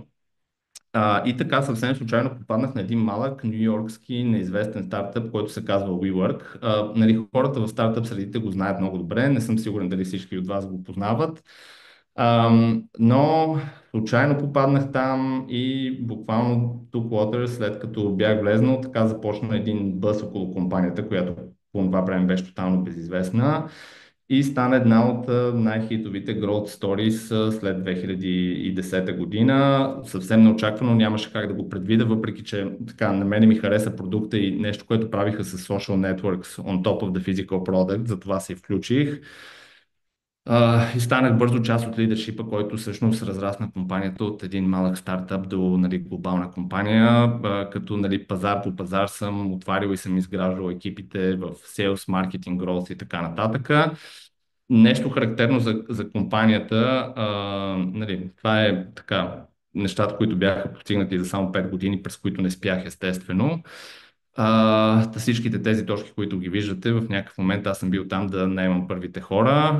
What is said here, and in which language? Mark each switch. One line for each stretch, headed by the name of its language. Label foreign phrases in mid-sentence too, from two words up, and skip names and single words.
Bulgarian: И така съвсем случайно попаднах на един малък нью-йоркски неизвестен стартъп, който се казва WeWork. Нали, хората в стартъп средите го знаят много добре, не съм сигурен дали всички от вас го познават. Но случайно попаднах там и буквално
English: took water,
Bulgarian: след като бях влезнал, така започна един бъс около компанията, която по това време беше тотално безизвестна и стана една от най-хитовите
English: growth stories
Bulgarian: след 2010 година. Съвсем неочаквано, нямаше как да го предвида, въпреки че така, на мен ми хареса продукта и нещо, което правиха с
English: social networks on top of the physical product,
Bulgarian: затова се включих. И станах бързо част от лидершипа, който всъщност разрасна компанията от един малък стартъп до, нали, глобална компания, като, нали, пазар по пазар съм отварил и съм изграждал екипите в
English: sales, marketing, growth
Bulgarian: и така нататък. Нещо характерно за компанията, нали, това е така нещата, които бяха постигнати за само 5 години, през които не спях естествено. Всичките тези точки, които ги виждате, в някакъв момент аз съм бил там да наемам първите хора.